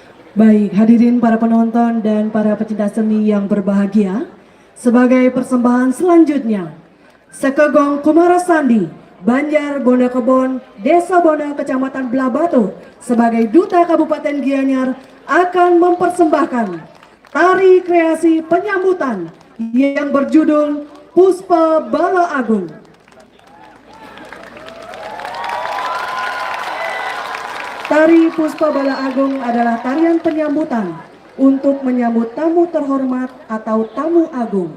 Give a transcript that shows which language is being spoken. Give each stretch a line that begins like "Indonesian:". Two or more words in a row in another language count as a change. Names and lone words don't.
Indonesian: Baik, hadirin para penonton dan para pecinta seni yang berbahagia, sebagai persembahan selanjutnya, Sekegong Kumarasandi, Banjar Bonakebon, Desa Bona, Kecamatan Blabatu, sebagai Duta Kabupaten Gianyar akan mempersembahkan tari kreasi penyambutan yang berjudul Puspa Bala Agung. Tari Puspa Bala Agung adalah tarian penyambutan untuk menyambut tamu terhormat atau tamu agung.